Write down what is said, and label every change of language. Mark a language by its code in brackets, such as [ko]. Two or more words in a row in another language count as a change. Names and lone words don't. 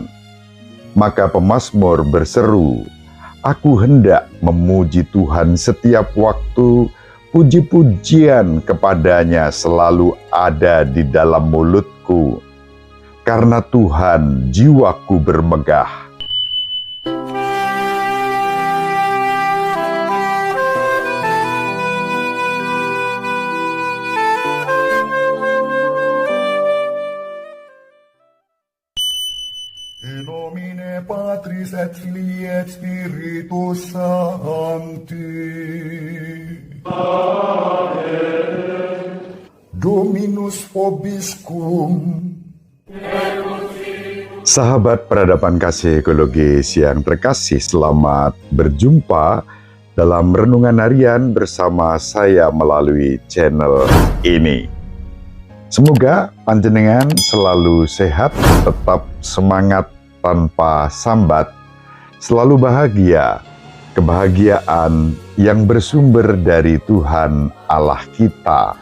[id] Maka pemazmur berseru, "Aku hendak memuji Tuhan setiap waktu, puji-pujian kepadanya selalu ada di dalam mulutku. Karena Tuhan jiwaku bermegah." [la] In nomine Patris et Filii et Spiritus Sancti. Amen. Dominus vobiscum. [id] Sahabat peradaban kasih ekologis yang terkasih, selamat berjumpa dalam renungan harian bersama saya melalui channel ini. Semoga panjenengan selalu sehat, tetap semangat tanpa sambat, selalu bahagia, kebahagiaan yang bersumber dari Tuhan Allah kita.